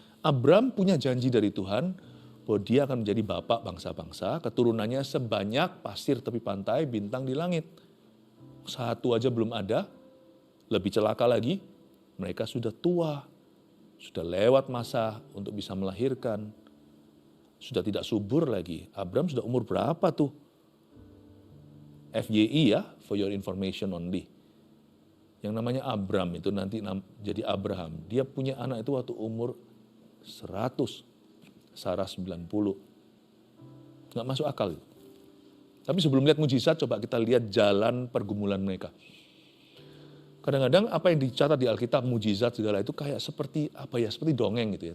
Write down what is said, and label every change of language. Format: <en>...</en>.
<id>Abram punya janji dari Tuhan bahwa dia akan menjadi bapak bangsa-bangsa, keturunannya sebanyak pasir tepi pantai, bintang di langit. Satu aja belum ada, lebih celaka lagi, mereka sudah tua, sudah lewat masa untuk bisa melahirkan, sudah tidak subur lagi. Abram sudah umur berapa tuh?</id> <en>FYI ya, for your information only.</en> <id>Yang namanya Abram itu nanti jadi Abraham. Dia punya anak itu waktu umur 100, Sarah 90. Nggak masuk akal. Tapi sebelum lihat mujizat, coba kita lihat jalan pergumulan mereka. Kadang-kadang apa yang dicatat di Alkitab, mujizat segala itu kayak seperti apa ya, seperti dongeng gitu ya.</id>